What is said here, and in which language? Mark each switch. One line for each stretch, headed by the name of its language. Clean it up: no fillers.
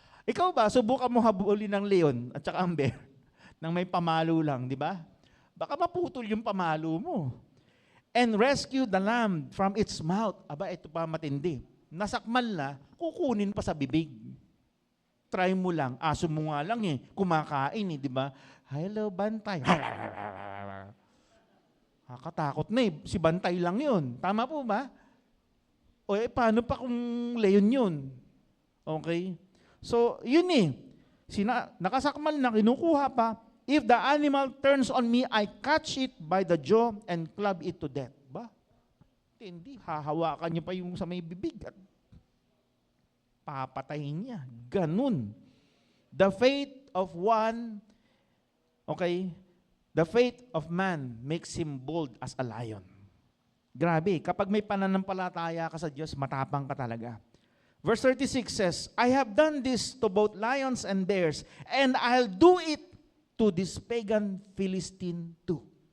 Filipino: Ikaw ba, subukan mo habulin ng leon at saka ang bear nang may pamalo lang, di ba? Baka maputol yung pamalo mo.
English: And rescue the lamb from its mouth.
Filipino: Aba, ito pa matindi. Nasakmal na, kukunin pa sa bibig. Try mo lang. Aso mo nga lang eh. Kumakain eh, di ba? Hello, bantay. Kakatakot na eh. Si bantay lang yun. Tama po ba? O paano pa kung leon yun? Okay? So, yun eh. Nakasakmal na, kinukuha pa.
English: If the animal turns on me, I catch it by the jaw and club it to death.
Filipino: Ba? Hindi. Hahawakan niyo pa yung sa may bibig at papatayin niya. Ganun.
English: The faith of one, okay, the faith of man makes him bold as a lion.
Filipino: Grabe, kapag may pananampalataya ka sa Diyos, matapang ka talaga.
English: Verse 36 says, I have done this to both lions and bears, and I'll do it to this pagan Philistine too.